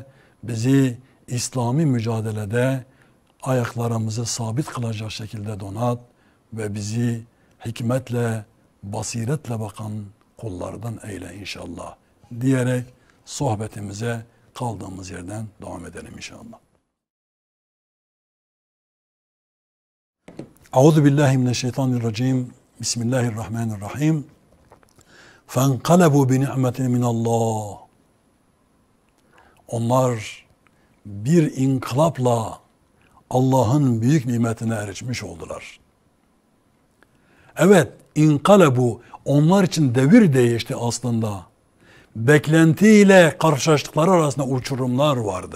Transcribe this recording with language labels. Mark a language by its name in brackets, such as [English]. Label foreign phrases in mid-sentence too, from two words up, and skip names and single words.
[Turkish] Bizi İslami mücadelede ayaklarımızı sabit kılacak şekilde donat ve bizi hikmetle, basiretle bakan kullardan eyle inşallah diyerek sohbetimize kaldığımız yerden devam edelim inşallah. [Arabic] Euzubillahimineşşeytanirracim. Bismillahirrahmanirrahim. فَانْقَلَبُوا بِنِعْمَةٍ مِنَ اللّٰهِ [Turkish] Onlar bir inkılapla Allah'ın büyük nimetine erişmiş oldular. Evet, inkalebu onlar için devir değişti aslında. Beklentiyle karşılaştıkları arasında uçurumlar vardı.